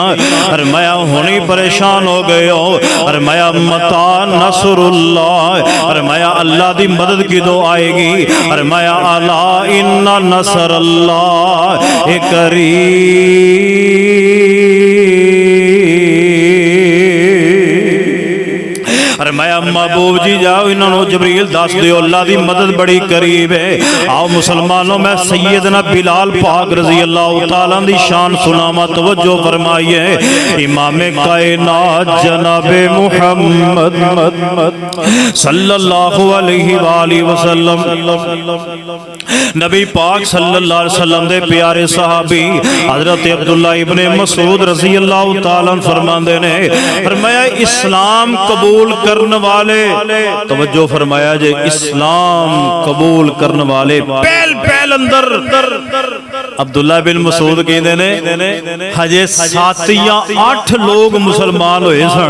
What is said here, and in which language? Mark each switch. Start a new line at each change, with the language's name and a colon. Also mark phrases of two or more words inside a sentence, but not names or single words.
Punjabi: فرمایا ہُنے پریشان ہو گئے ہو۔ فرمایا
Arabic: متى نصر الله,
Punjabi: فرمایا اللہ دی مدد کِدوں آئے گی. فرمایا
Arabic: ألا إن نصر الله
Punjabi: فرمایا محبوب جی جاؤ انہوں جبریل دس دیو اللہ دی مدد بڑی قریب ہے. آؤ مسلمانو میں سیدنا بلال پاک
Arabic: رضي الله تعالى
Punjabi: دی شان سناواں، توجہ فرمائیے. امام کائنات جنابِ محمد
Arabic: صلى الله عليه وسلم
Punjabi: نبی پاک
Arabic: صلى الله عليه وسلم
Punjabi: دے پیارے صحابی حضرت عبداللہ ابنِ مسعود
Arabic: رضي الله تعالى
Punjabi: فرماندے نے، فرمایا اسلام قبول کرنے والے، توجہ فرمایا جے اسلام قبول کرنے والے پہل پہل اندر عبداللہ بن مسعود کہتے نے ہجے 7 یا 8 لوگ مسلمان ہوئے سن.